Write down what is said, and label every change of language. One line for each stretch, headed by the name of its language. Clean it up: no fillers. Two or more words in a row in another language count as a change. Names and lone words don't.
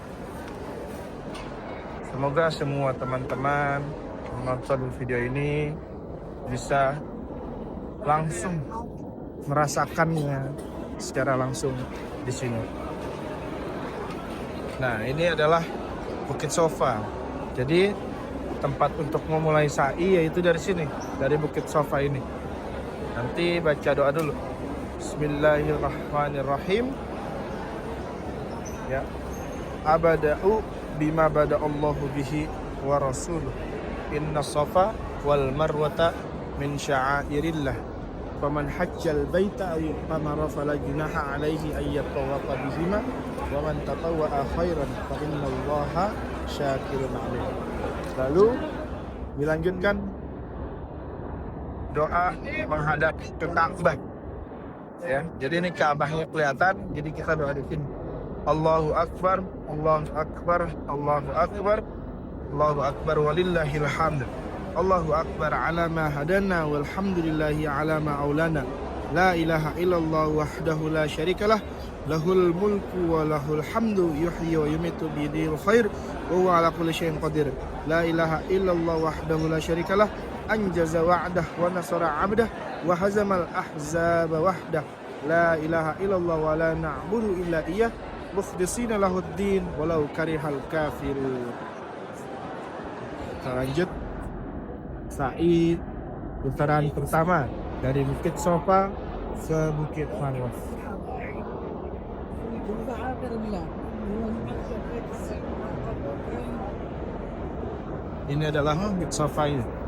Indonesian: Semoga semua teman-teman menonton video ini bisa langsung merasakannya secara langsung di sini. Nah, ini adalah Bukit Sofa. Jadi tempat untuk memulai sa'i yaitu dari sini, dari Bukit Sofa ini. Nanti baca doa dulu.
Arabic: بسم الله الرحمن الرحيم.
Indonesian: Ya.
Arabic: أبدأ بما بدأ الله به ورسوله. إن الصفا والمروة من شعائر الله. فمن حج البيت أو اعتمر فلا جناح عليه أن يطوف بهما ومن تطوع خيرا فإن الله شاكر عليم.
Indonesian: Lalu dilanjutkan doa menghadap ke Ka'bah. Ya, jadi ini Ka'bahnya kelihatan, jadi kita doa di sini.
Arabic: الله أكبر الله أكبر الله أكبر الله أكبر ولله الحمد. الله أكبر على ما هدانا والحمد لله على ما أولانا. لا إله إلا الله وحده لا شريك له له الملك وله الحمد يحيي ويميت بيده الخير وهو على كل شيء قدير. لا إله إلا الله وحده لا شريك له, أنجز وعده ونصر عبده وهزم الأحزاب وحده. لا إله إلا الله ولا نعبد إلا إياه مخلصين له الدين ولو كره الكافرون.
Indonesian: Kita lanjut sa'i putaran pertama dari Bukit Sofa ke Bukit Marwah. Ini adalah Bukit Sofa ini.